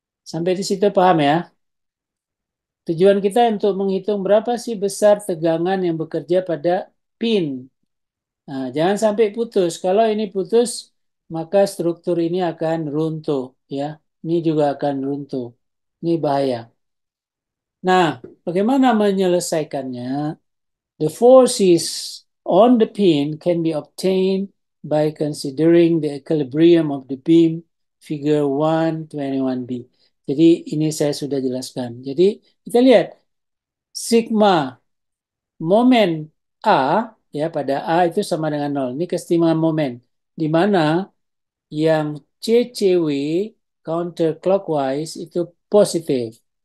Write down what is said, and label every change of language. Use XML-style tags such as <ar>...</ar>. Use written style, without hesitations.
<id>Sampai di situ paham ya? Tujuan kita untuk menghitung berapa sih besar tegangan yang bekerja pada pin. Nah, jangan sampai putus. Kalau ini putus, maka struktur ini akan runtuh, ya. Ini juga akan runtuh. Ini bahaya. Nah, bagaimana menyelesaikannya?</id> <en>The forces on the pin can be obtained by considering the equilibrium of the beam figure 121b.</en> <id>Jadi ini saya sudah jelaskan. Jadi kita lihat sigma momen A ya pada A itu sama dengan 0. Ini kesetimbangan momen di mana yang CCW counterclockwise itu positif.</id>